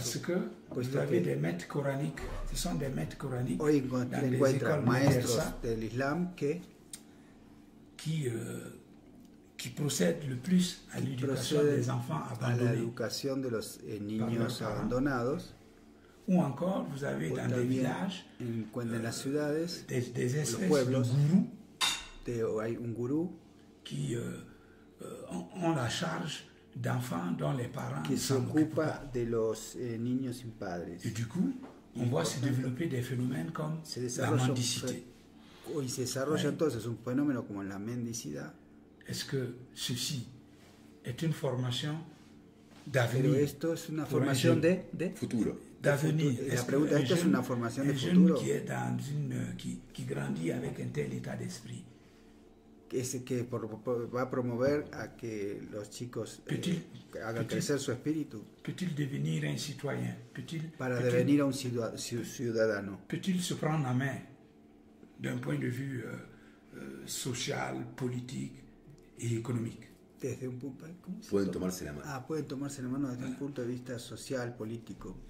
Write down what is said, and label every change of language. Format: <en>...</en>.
<fr>Parce que vous avez des maîtres coraniques, ce sont des maîtres coraniques.</fr> <es>Hoy encuentran maestros del Islam</es> <fr>qui procèdent le plus à l'éducation des enfants abandonnés.</fr> <es>A la educación de los niños abandonados.</es> <fr>Ou encore, vous avez dans des villages,</fr> <es>en las ciudades,</es> <fr>des espèces</fr> <es>los pueblos,</es> <fr>de gourous</fr> <es>hay un gurú</es> <fr>qui ont la charge d'enfants dont les parents</fr> <es>qui se ocupa de los niños sin padres.</es> <fr>Et du coup, on voit se développer des phénomènes comme la mendicité.</fr> <es>Y se desarrolla entonces un fenómeno como la mendicidad.</es> <fr>Est-ce que ceci est une formation d'avenir?</fr> <es>Pero esto es una formación de futuro.</es> <fr>D'avenir.</fr> <es>La pregunta, ¿esto es una formación de futuro?</es> <fr>Qui grandit avec un tel état d'esprit.</fr> <es>Que va a promover a que los chicos hagan crecer su espíritu.</es> <fr>Peut-il devenir un citoyen?</fr> <es>Para devenir un ciudadano.</es> <fr>Peut-il se prendre en main d'un point de vue social, politique et économique?</fr> <es>Desde un punto, pueden tomarse la mano. Pueden tomarse la mano desde un punto de vista social, político.</es>